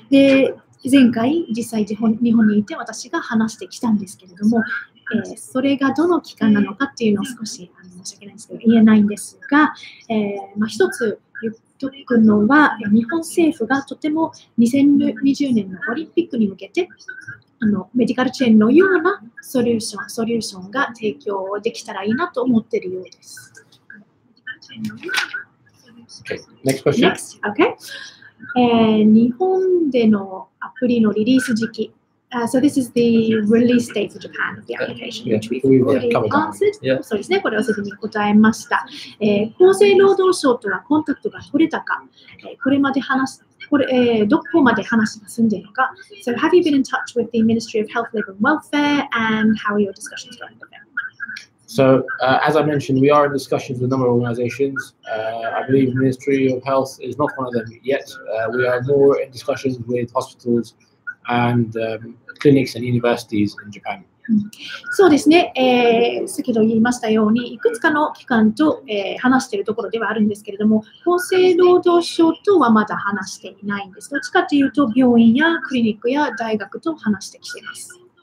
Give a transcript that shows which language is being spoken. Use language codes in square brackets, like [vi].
[ja] で、前回実際日本にいて私が話してきたんですけれども、それがどの機関なのかっていうのを少し申し訳ないんですけど言えないんですが、一つ言っとくのは日本政府がとても2020年のオリンピックに向けてメディカルチェーンのようなソリューションが提供できたらいいなと思っているようです。 [en] Okay. Next question. Next, okay. [ja] 日本でのアプリのリリース時期。 [en] So this is the release date for Japan of the application, which we've already answered. [ja] そうですね、これはすでに答えました。厚生労働省とはコンタクトが取れたか、どこまで話が進んでいるのか。 [en] So have you been in touch with the Ministry of Health, Labour and Welfare, and how are your discussions going with them? So, as I mentioned, we are in discussions with a number of organizations. I believe the Ministry of Health is not one of them yet. We are more in discussions with hospitals and clinics and universities in Japan. [ja] そうですね、先ほど言いましたように、いくつかの機関と、話しているところではあるんですけれども、厚生労働省とはまだ話していないんです。どっちかというと、病院やクリニックや大学と話してきています。